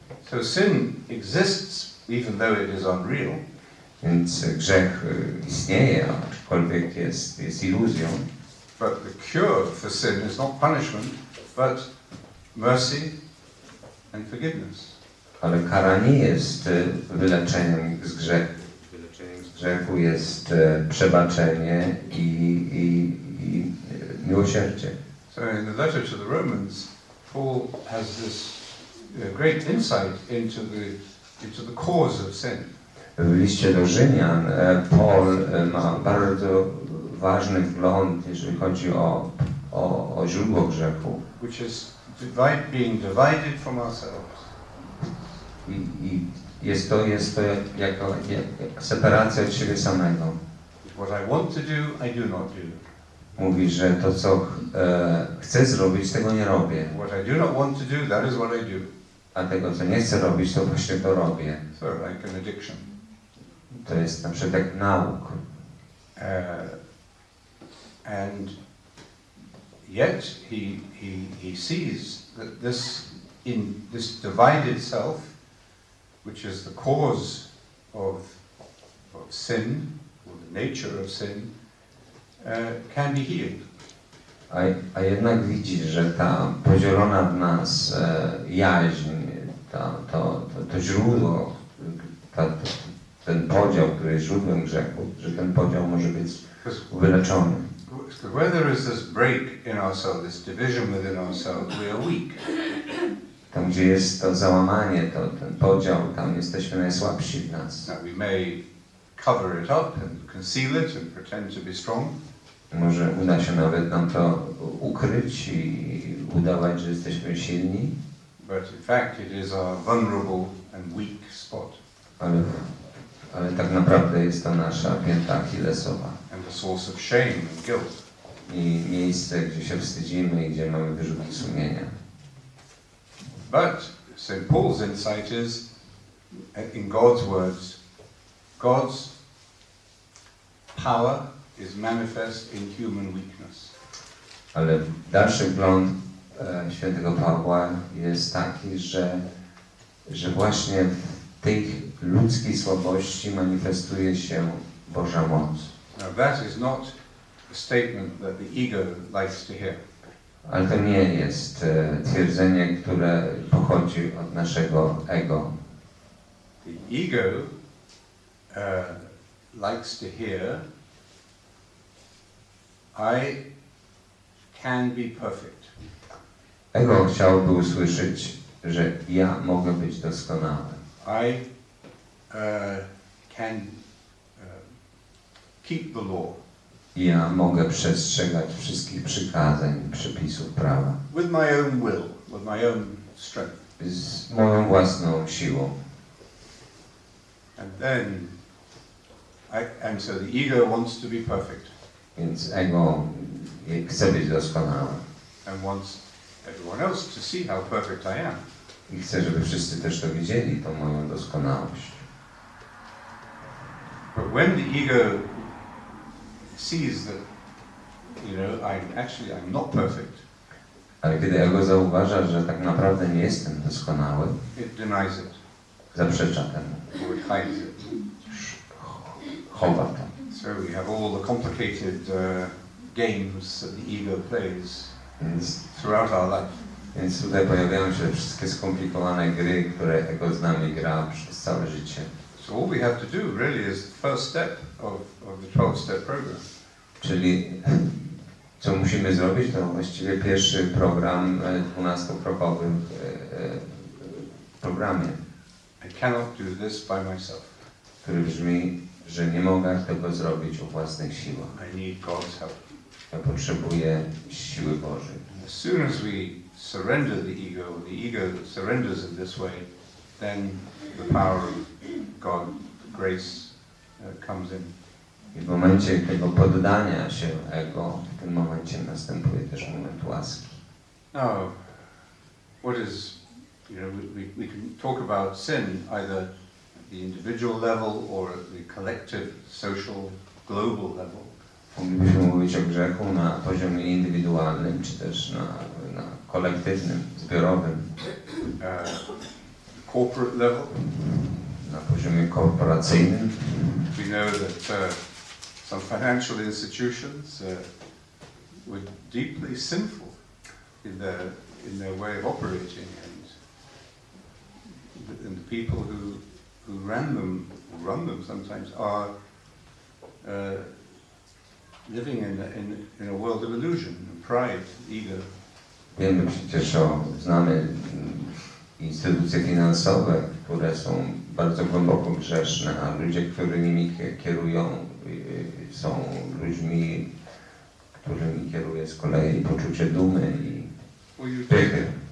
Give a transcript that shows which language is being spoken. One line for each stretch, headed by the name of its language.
English: So sin exists even though it is unreal.
Polish: Więc grzech istnieje, aczkolwiek jest iluzją.
English: But the cure for sin is not punishment, but mercy and forgiveness.
Polish: Ale kara nie jest wyleczeniem z grzechu. Wyleczeniem z grzechu jest przebaczenie i miłosierdzie.
English: So in the letter to the Romans, Paul has this great insight into the cause of sin.
Polish: W liście do Rzymian Paul ma bardzo ważny wgląd, jeżeli chodzi o źródło grzechu.
English: Which is being divided from ourselves.
Polish: I jest to jako separacja od siebie samego.
English: What I want to do, I do not do.
Polish: Mówi, że to, co chcę zrobić, tego nie robię.
English: What I do not want to do, that is what I do.
Polish: A tego, co nie chcę robić, to właśnie to robię.
English: So, like an addiction.
Polish: To jest na przykład jak nauk.
English: And yet he sees that this divided self, which is the cause of sin, or the nature of sin, can be healed.
Polish: A jednak widzi, że ta podzielona w nas jaźń, to źródło, ten podział, który jest źródłem grzechu, że ten podział może być wyleczony.
English: Because where there is this break in ourselves, this division within ourselves, we are weak.
Polish: Tam, gdzie jest to załamanie, ten podział, tam jesteśmy najsłabsi w nas.
English: Now we may cover it up and conceal it and pretend to be strong.
Polish: Może uda się nawet nam to ukryć i udawać, że jesteśmy silni,
English: But in fact it is our vulnerable and weak spot.
Polish: ale tak naprawdę jest to nasza pięta achillesowa.
English: And the source of shame and guilt.
Polish: I miejsce, gdzie się wstydzimy i gdzie mamy wyrzuty sumienia.
English: But St. Paul's insight is, in God's words, God's power is manifest in human weakness.
Polish: Ale dalszy wgląd świętego Pawła jest taki, że właśnie w tej ludzkiej słabości manifestuje się Boża moc.
English: Now that is not a statement that the ego likes to hear.
Polish: Ale to nie jest twierdzenie, które pochodzi od naszego ego.
English: The ego likes to hear, I can be perfect.
Polish: Ego chciałby usłyszeć, że ja mogę być doskonały.
English: I can keep the law.
Polish: Ja mogę przestrzegać wszystkich przykazań, przepisów prawa.
English: With my own will, with my own strength.
Polish: Z moją własną siłą.
English: And so the ego wants to be perfect.
Polish: Więc ego chce być doskonałe.
English: And wants everyone else to see how perfect I am.
Polish: I chcę, żeby wszyscy też to widzieli, tą moją doskonałość.
English: But when the ego sees that, I'm not perfect.
Polish: Ale kiedy ego zauważa, że tak naprawdę nie jestem doskonały,
English: It denies it.
Polish: Zaprzecza temu.
English: Or it hides it.
Polish: Chowa to.
English: So we have all the complicated games that the ego plays throughout our life.
Polish: Więc tutaj pojawiają się wszystkie skomplikowane gry, które ego z nami gra przez całe życie.
English: So all we have to do really is the first step of the 12-step program.
Polish: Czyli co musimy zrobić, to właściwie pierwszy program 12-krokowym programie,
English: I cannot do this by myself.
Polish: który brzmi, że nie mogę tego zrobić o własnych siłach.
English: I need God's help.
Polish: Ja potrzebuję siły Bożej.
English: As soon as we surrender the ego surrenders in this way, then the power of God, grace comes in.
Polish: I w momencie tego poddania się ego, w tym momencie następuje też moment łaski.
English: Now, what is, we can talk about sin either at the individual level or at the collective, social, global level.
Polish: Moglibyśmy mówić o grzechu na poziomie indywidualnym, czy też na kolektywnym, zbiorowym.
English: Corporate level.
Polish: Na poziomie korporacyjnym.
English: We know that some financial institutions were deeply sinful in their way of operating, and the people who run them sometimes are living in a world of illusion and pride, ego.
Polish: Wiemy przecież znamy instytucje finansowe, które są bardzo głęboko grzeszne, a ludzie, którzy nimi kierują, są ludźmi, którymi kieruje z kolei poczucie dumy i pychy.